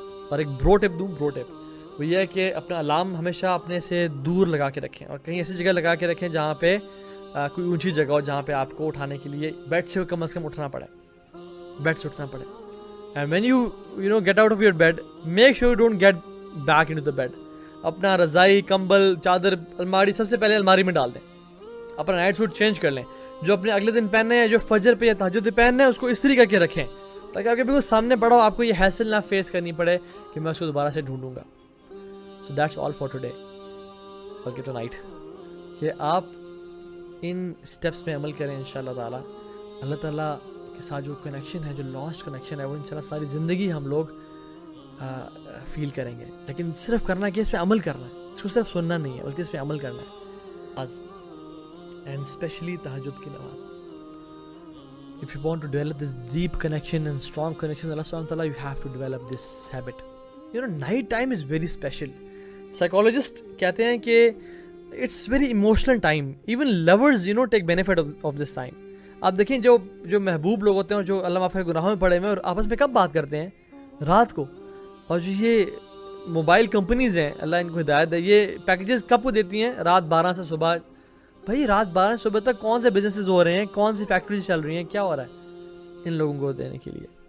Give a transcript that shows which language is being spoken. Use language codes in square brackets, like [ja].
[ur] اور ایک برو ٹپ دوں, برو ٹپ وہ یہ ہے کہ اپنا الارم ہمیشہ اپنے سے دور لگا کے رکھیں, اور کہیں ایسی جگہ لگا کے رکھیں جہاں پہ کوئی اونچی جگہ ہو, جہاں پہ آپ کو اٹھانے کے لیے بیڈ سے کم از کم اٹھنا پڑے, بیڈ سے اٹھنا پڑے. [en] And when you get out of your bed, make sure you don't get back into the bed. [ur] اپنا رضائی, کمبل, چادر, الماری سب سے پہلے الماری میں ڈال دیں. اپنا نائٹ سوٹ چینج کر لیں, جو اپنے اگلے دن پہننے ہیں, جو فجر پہ یا تہجد پہ پہننے ہیں, اس کو استری کر کے رکھیں تاکہ آپ کے بالکل سامنے پڑا ہو, آپ کو یہ حیصل نہ فیس کرنی پڑے کہ میں اس کو دوبارہ سے ڈھونڈوں گا. [en] So that's all for today. Okay, tonight. [ur] کہ آپ ان سٹیپس پہ عمل کریں انشاءاللہ تعالیٰ. اللہ تعالیٰ کے ساتھ جو کنیکشن ہے, جو لاسٹ کنیکشن ہے, وہ انشاءاللہ ساری زندگی ہم لوگ فیل کریں گے. لیکن صرف کرنا کہ اس پہ عمل کرنا ہے, اس کو صرف سننا نہیں ہے بلکہ اس پہ عمل کرنا ہے. اینڈ اسپیشلی تہجد کی نماز. [en] If you want to develop this deep connection and strong connection with Allah subhanahu wa ta'ala, you have to develop this habit. Night time is very special. Psychologists [ur] کہتے ہیں کہ [en] it's very emotional time. Even lovers, take benefit of this time. [ur] آپ دیکھیں جو محبوب لوگ ہوتے ہیں اور جو اللہ معاف کرے گناہوں میں پڑے ہوئے اور آپس میں کب بات کرتے ہیں, رات کو. اور جو یہ موبائل کمپنیز ہیں, اللہ ان کو ہدایت ہے, یہ پیکیجز کب کو دیتی ہیں, رات 12 سے صبح. بھائی رات 12 سے صبح تک کون سے بزنسز ہو رہے ہیں, کون سی فیکٹریز چل رہی ہیں, کیا ہو رہا ہے ان لوگوں کو دینے کے لیے.